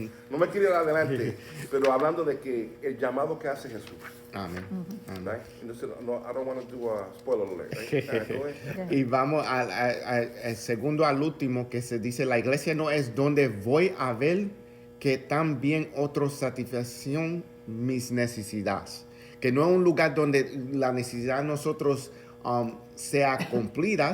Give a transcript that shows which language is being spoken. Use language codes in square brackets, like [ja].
[es] No me quiero ir adelante, pero hablando de que el llamado que hace Jesús, Amén. Amén. [en] right? [es] Entonces, no, [en] I don't want to do a spoiler alert, right? Go ahead. [es] Y vamos al segundo, al último, que se dice, la iglesia no es donde voy a ver que también otros satisfacción mis necesidades. Que no es un lugar donde la necesidad de nosotros sea cumplida.